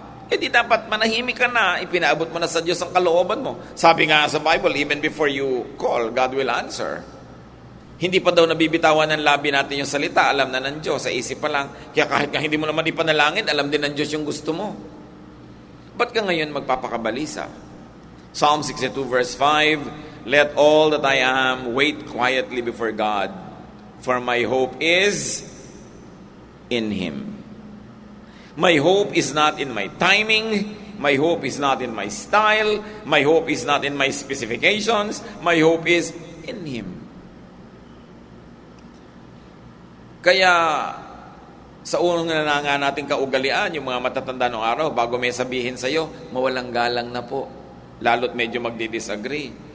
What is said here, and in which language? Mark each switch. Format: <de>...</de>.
<tl>Di dapat manahimik ka na, ipinaabot mo na sa Diyos ang kalooban mo. Sabi nga sa</tl> <en>Bible, even before you call, God will answer.</en> <tl>Hindi pa daw nabibitawan ng labi natin yung salita, alam na ng Diyos, sa isip pa lang. Kaya kahit nga hindi mo naman ipanalangin, alam din ng Diyos yung gusto mo. Ba't ka ngayon magpapakabalisa?</tl> <en>Psalm 62 verse 5, Let all that I am wait quietly before God, for my hope is in Him. My hope is not in my timing. My hope is not in my style. My hope is not in my specifications. My hope is in Him.</en> <tl>Kaya, sa unang na nga nating kaugalian, yung mga matatanda ng araw, bago may sabihin sa'yo, mawalang galang na po. Lalo't medyo magdi-disagree.</tl>